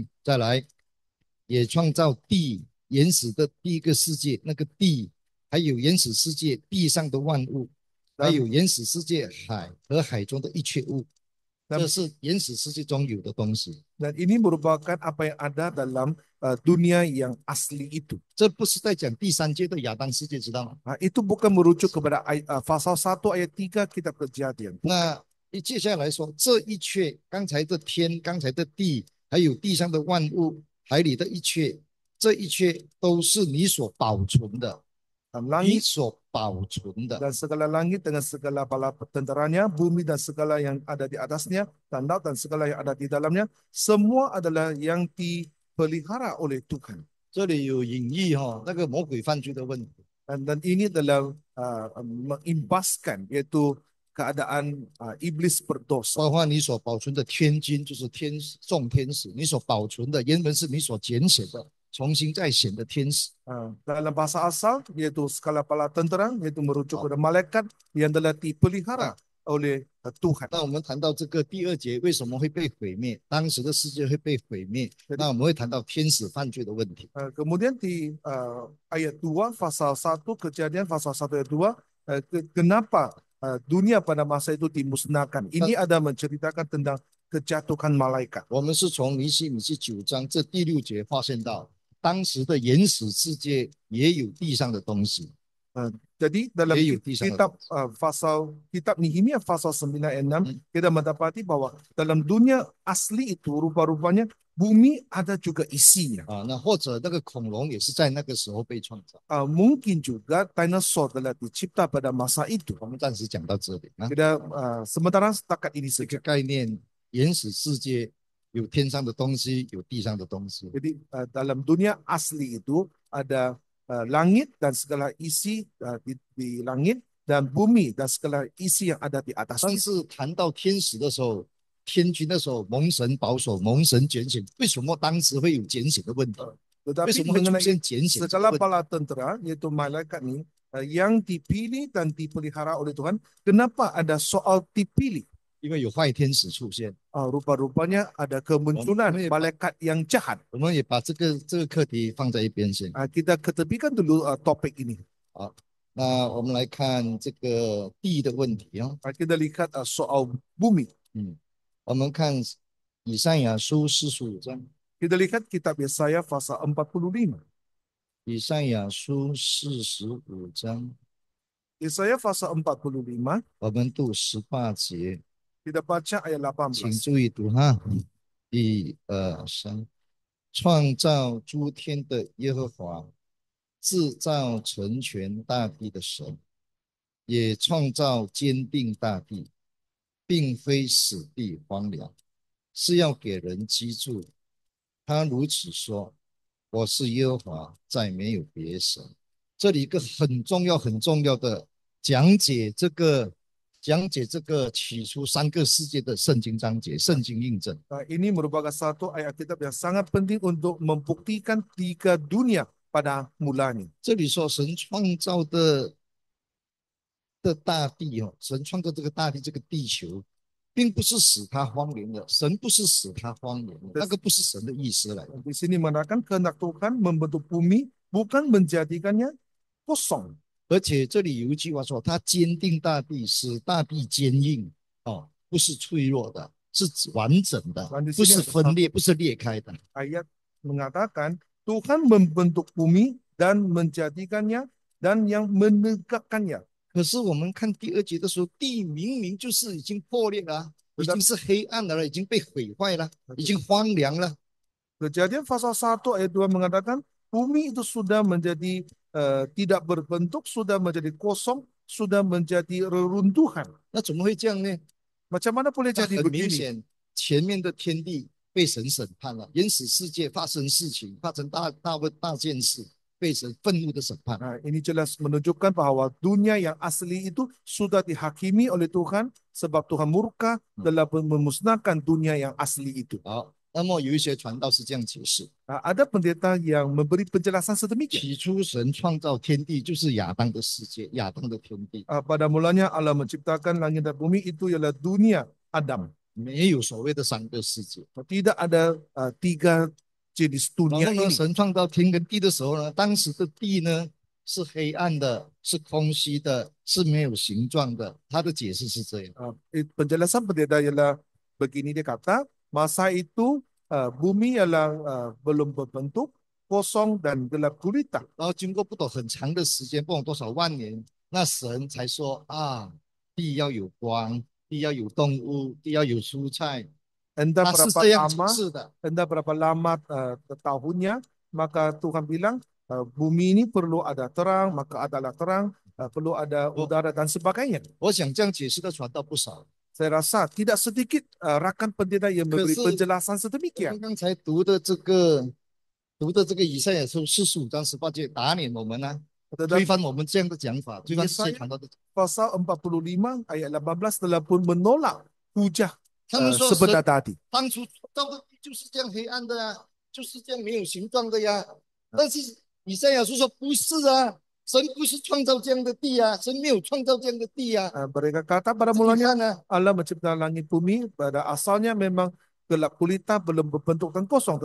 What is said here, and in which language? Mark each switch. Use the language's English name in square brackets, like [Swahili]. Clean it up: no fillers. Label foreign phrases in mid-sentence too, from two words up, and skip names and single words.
[Chinese] 再来，也创造地，原始的第一个世界，那个地，还有原始世界地上的万物，还 [Malay] Dan [Chinese] 有原始世界海和海中的一切物。这 [Malay] dan [Chinese] 是原始世界中有的东西， [Malay] dan ini merupakan apa yang ada dalam dunia yang asli itu. [Chinese] 这不是在讲第三界的亚当世界，知道吗？ [Malay] Itu bukan merujuk kepada pasal 1 ayat 3 kitab Kejadian. [Chinese] 那接下来说，这一切，刚才的天，刚才的地，还有地上的万物，海里的一切，这一切都是你所保存的，你 [Malay] Langit [Chinese] 所保存的。 [Malay] dan segala langit dengan segala bala tenteranya, bumi dan segala yang ada di atasnya, dan laut dan segala yang ada di dalamnya, semua adalah yang dipelihara oleh Tuhan. [Chinese] 这里有隐喻哈，那个魔鬼犯罪的问题。 [Malay] Dan ini adalah mengimbaskan yaitu keadaan iblis berdosa. [Chinese] 包括你所保存的天君，就是众天使，你所保存的原本是你所拣选的，重新再选的天使。 [Malay] Dalam bahasa asal yaitu skala bala tentera, yaitu merujuk kepada malaikat yang telah dipelihara oleh Tuhan. [Chinese] 那我们谈到这个第二节为什么会被毁灭，当时的世界会被毁灭，那我们会谈到天使犯罪的问题。 [Malay] Kemudian di ayat 2 pasal 1 Kejadian pasal 1 ayat 2 kenapa dunia pada masa itu dimusnahkan. Ini ada menceritakan tentang kejatuhan malaikat. [Chinese] 我们是从尼希米记9章这第6节发现到，当时的原始世界也有地上的东西。 [Malay] Jadi dalam Dia di sana. kitab Nehemia pasal 9 ayat 6 kita mendapati bahwa dalam dunia asli itu rupa-rupanya bumi ada juga isinya. [Chinese] 那或者那个恐龙也是在那个时候被创造。 [Malay] Mungkin juga dinosaur telah dicipta pada masa itu. [Chinese] 我们暂时讲到这里啊。 [Malay] Kita sementara setakat ini [Chinese] 这 [Malay] saja. [Chinese] 个概念，原始世界有天上的东西，有地上的东西。 [Malay] Jadi dalam dunia asli itu ada langit dan segala isi di langit dan bumi dan segala isi yang ada di [Chinese] 但 [Malay] atasnya. [Chinese] 是谈到天使的时候，天君的时候，蒙神保守，蒙神拣选，为什么当时会有拣选的问题？为 [Malay] Tetapi [Chinese] 什么会出 [Malay] mengenai [Chinese] 现拣选这个 [Malay] segala [Chinese] 问题？ [Malay] bala tentera yaitu malaikat ini yang dipilih dan dipelihara oleh Tuhan, kenapa ada soal dipilih? [Chinese] 因为有坏天使出现。 [Malay] Rupa-rupanya ada kemunculan malaikat yang jahat. [Chinese] 我们也把这个课题放在一边先。 [Malay] Kita ketepikan dulu topik ini. [Chinese] 好，那我们来看这个地的问题啊。 [Malay] Kita lihat soal bumi. [Chinese] 我们看以赛亚书45章。 [Malay] Kita lihat kitab Yesaya pasal 45. [Chinese] 以赛亚书45章， [Malay] Yesaya pasal 45, [Chinese] 我们读18节， [Malay] kita baca ayat [Chinese] 请 [Malay] 18. [Chinese] 注意读哈。1、2、3，创造诸天的耶和华，制造成全大地的神，也创造坚定大地，并非死地荒凉，是要给人居住。他如此说：“我是耶和华，再没有别神。” 这里一个很重要、很重要的讲解这个起初3个世界的圣经章节、圣经印证。 [Malay] Ini merupakan satu ayat kitab yang sangat penting untuk membuktikan 3 dunia pada mulanya. [Chinese] 这里说神创造的大地哦，神创造这个大地这个地球，并不是使它荒凉的，神不是使它荒凉的，那个不是神的意思来的。 [Malay] Di sini mengatakan kehendak Tuhan membentuk bumi bukan menjadikannya kosong. [Chinese] 而且这里有一句话说，他坚定大地，使大地坚硬哦，不是脆弱的，是完整的，不是分裂，不是裂开的。 [Malay] Ayat mengatakan Tuhan membentuk bumi dan menjadikannya dan yang menegakkannya. [Chinese] 可是我们看第2节的时候，地明明就是已经破裂了，已经是黑暗的了，已经被毁坏了，已经荒凉了。 [Malay] Kejadian pasal 1 ayat 2 mengatakan bumi itu sudah menjadi tidak berbentuk, sudah menjadi kosong, sudah menjadi reruntuhan. [Chinese] 那怎么会这样呢？ [Malay] Macam mana boleh [Chinese] 那 [Malay] jadi [Chinese] 很明 [Malay] begini? [Chinese] 显，前面的天地被神审判了，原始世界发生事情，发生大件事。被神愤怒的审判。 [Malay] Ini jelas menunjukkan bahwa dunia yang asli itu sudah dihakimi oleh Tuhan sebab Tuhan murka telah memusnahkan dunia yang asli itu. [Chinese] 好，那么有一些传道是这样解释： [Malay] Ada pendeta yang memberi penjelasan sedemikian. [Chinese] 起初神创造天地就是亚当的世界，亚当的天地， [Malay] Pada mulanya Allah menciptakan langit dan bumi itu ialah dunia Adam. [Chinese] 没有所谓的三个世界。 [Malay] Tidak ada tiga jenis [Chinese] 然 [Malay] dunia [Chinese] 后呢， [Malay] ini. [Chinese] 神创造天跟地的时候呢，当时的地呢是黑暗的，是空虚的，是没有形状的。他的解释是这样。 [Malay] Penjelasan pendeta ialah begini, dia kata masa itu bumi ialah belum berbentuk, kosong dan gelap gulita. [Chinese] 然后经过不懂很长的时间，不懂多少万年，那神才说啊，地要有光，地要有动物，地要有蔬菜。 [Malay] Entah [Chinese] 他是 [Malay] berapa [Chinese] 这样解 [Malay] lama, [Chinese] 释的。 [Malay] entah berapa lama tahunnya, maka Tuhan bilang bumi ini perlu ada terang, maka adalah terang, perlu ada udara dan sebagainya. [Chinese] 我想这样解释的传道不少。 [Malay] Saya rasa tidak sedikit rakan pendeta yang memberi penjelasan [Chinese] 我 [Malay] sedemikian. [Chinese] 们刚才读的这个以赛亚书45章18节打脸我们呢、推翻我们这样的讲法，推翻这些传道的。 [Malay] Pasal 45 ayat 18 telah pun menolak hujah [Chinese] 他们说 [Malay] sebenar [Chinese] 神 [Malay] tadi. [Chinese] 当初造的地就是这样黑暗的呀，就是这样没有形状的呀。但是以赛亚书说不是啊，神不是创造这样的地啊，神没有创造这样的地啊。 [Malay] Mereka kata pada [Chinese] 自己 [Malay] mulanya [Chinese] 看啊， [Malay] Allah menciptakan langit bumi, pada asalnya memang gelap gulita, belum berbentuk dan kosong.